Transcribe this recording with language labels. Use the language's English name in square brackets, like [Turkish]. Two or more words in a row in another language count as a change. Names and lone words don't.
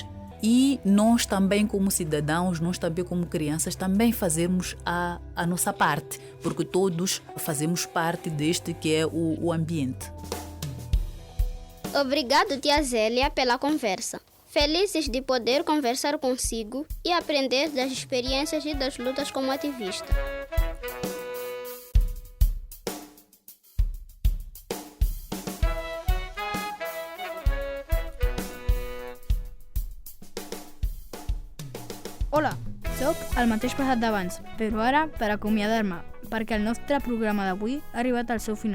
[Portuguese] E nós também como cidadãos, nós também como crianças, também fazemos a nossa parte, porque todos fazemos parte deste que é o ambiente. Obrigado, tia Zélia, pela conversa. Felizes de poder conversar consigo e aprender das experiências e das lutas como ativista. [Catalan] Hola, sóc el mateix passat d'abans, però ara per acomiadar-me, perquè el nostre programa d'avui ha arribat al seu final.